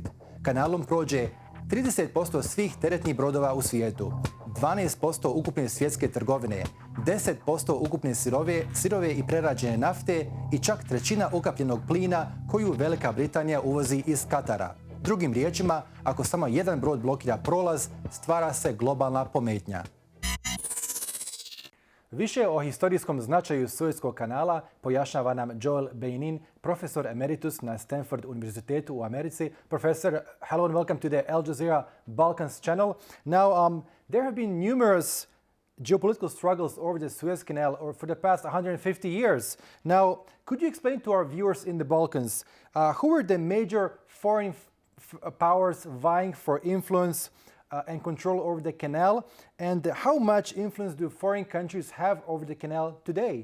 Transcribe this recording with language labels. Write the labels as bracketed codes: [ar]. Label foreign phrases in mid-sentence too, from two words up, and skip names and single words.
[bs] Kanalom prođe 30% svih teretnih brodova u svijetu, 12% ukupne svjetske trgovine, 10% ukupne sirove i prerađene nafte i čak trećina ukapljenog plina koju Velika Britanija uvozi iz Katara. Drugim riječima, ako samo jedan brod blokira prolaz, stvara se globalna pometnja. Više o historijskom značaju Sueskog kanala pojašnjava nam Joel Beinin, profesor emeritus na Stanford Univerzitetu u Americi. [en] Professor, hello and welcome to the Al Jazeera Balkans channel. Now, there have been numerous geopolitical struggles over the Suez Canal for the past 150 years. Now, could you explain to our viewers in the Balkans who were the major foreign powers vying for influence and control over the canal, and how much influence do foreign countries have over the canal today?